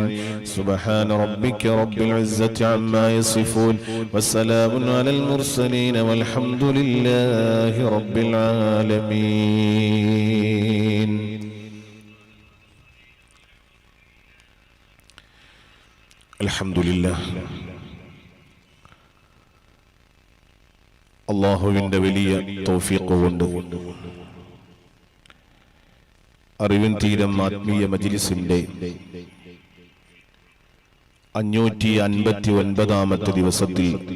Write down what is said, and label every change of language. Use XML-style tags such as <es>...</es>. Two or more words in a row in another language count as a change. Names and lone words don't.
<ar>سبحان ربك رب العزة عما يصفون والسلام على المرسلين والحمد لله رب العالمين. الحمد لله.</ar> <ml>അള്ളാഹുവിൻ്റെ വലിയ തൗഫീഖ് കൊണ്ട് അറിവിൻ തീരം ആത്മീയ മജ്ലിസിന്റെ 559 ദിവസത്തിൽ</ml>